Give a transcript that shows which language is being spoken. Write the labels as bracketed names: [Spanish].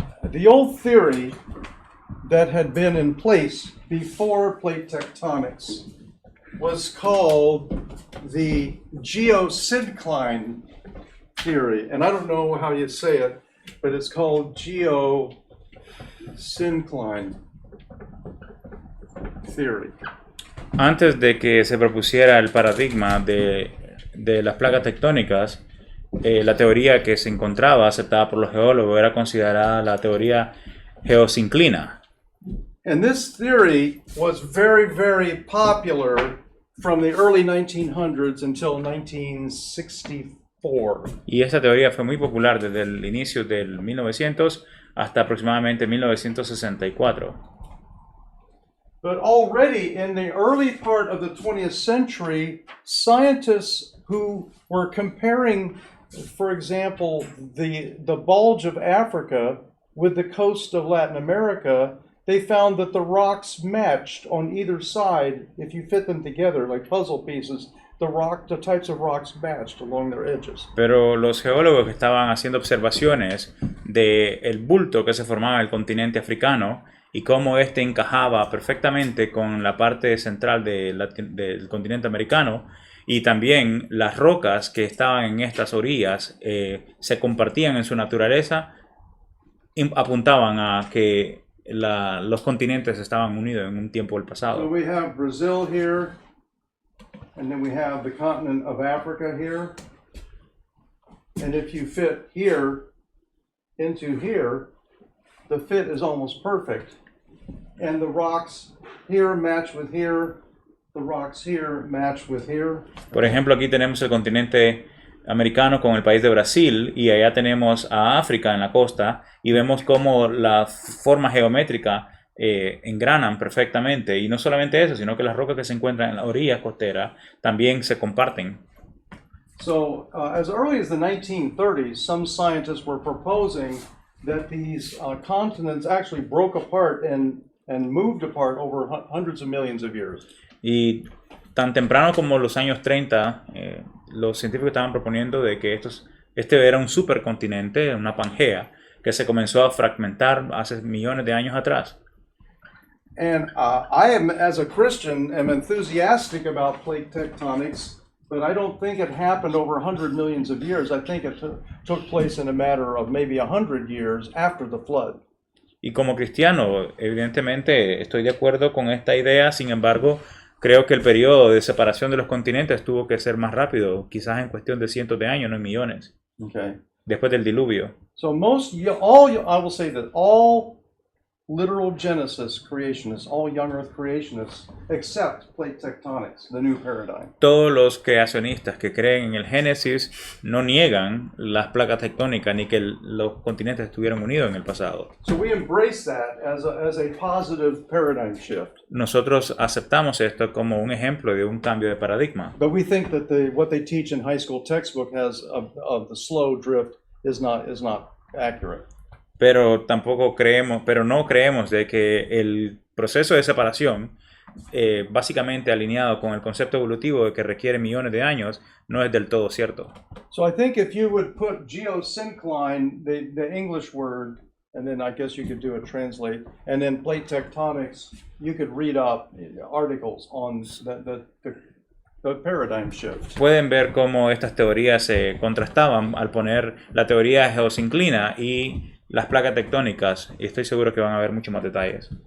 [English] The old theory that had been in place before plate tectonics was called the geosyncline theory. And I don't know how you say it, but it's called geosyncline theory. [Spanish] Antes de que se propusiera el paradigma de las placas tectónicas, la teoría que se encontraba aceptada por los geólogos era considerada la teoría geosinclina. [English] And this theory was very, very popular from the early 1900s until 1964. [Spanish] Y esta teoría fue muy popular desde el inicio del 1900 hasta aproximadamente 1964. [English] But already in the early part of the 20th century, scientists who were comparing, for example, the bulge of Africa with the coast of Latin America, they found that the rocks matched on either side. If you fit them together like puzzle pieces, the types of rocks matched along their edges. [Spanish] Pero los geólogos que estaban haciendo observaciones del bulto que se formaba en el continente africano y cómo este encajaba perfectamente con la parte central del continente americano, y también las rocas que estaban en estas orillas se compartían en su naturaleza, apuntaban a que los continentes estaban unidos en un tiempo del [English] So [Spanish] pasado. [English] we have Brazil here, and then we have the continent of Africa here. And if you fit here into here, the fit is almost perfect. And the rocks here match with here, the rocks here match with here. [Spanish] Por ejemplo, aquí tenemos el continente americano con el país de Brasil y allá tenemos a África en la costa y vemos cómo la forma geométrica engranan perfectamente, y no solamente eso, sino que las rocas que se encuentran en la orilla costera también se comparten. [English] So as early as the 1930s, some scientists were proposing that these continents actually broke apart and moved apart over hundreds of millions of years. [Spanish] Y tan temprano como los años 30, los científicos estaban proponiendo de que este era un supercontinente, una Pangea, que se comenzó a fragmentar hace millones de años atrás. [English] And I am, as a Christian, am enthusiastic about plate tectonics, but I don't think it happened over 100 millions of years. I think it took place in a matter of maybe 100 years after the flood. [Spanish] Y como cristiano, evidentemente estoy de acuerdo con esta idea, sin embargo, creo que el periodo de separación de los continentes tuvo que ser más rápido, quizás en cuestión de cientos de años, no en millones, [English] Okay. [Spanish] después del diluvio. [English] So I will say that all literal Genesis creationists, all young Earth creationists, accept plate tectonics, the new paradigm. [Spanish] Todos los creacionistas que creen en el Génesis no niegan las placas tectónicas ni que los continentes estuvieron unidos en el pasado. [English] So we embrace that as a positive paradigm shift. [Spanish] Nosotros aceptamos esto como un ejemplo de un cambio de paradigma, [English] But we think that what they teach in high school textbook of the slow drift is not accurate. [Spanish] pero no creemos de que el proceso de separación, básicamente alineado con el concepto evolutivo de que requiere millones de años, no es del todo cierto. [English] So I think if you would put geosyncline, the English word, and then I guess you could do a translate, and then plate tectonics, you could read up articles on the paradigm shift. [Spanish] Pueden ver cómo estas teorías se contrastaban al poner la teoría geosinclina y las placas tectónicas, y estoy seguro que van a haber muchos más detalles.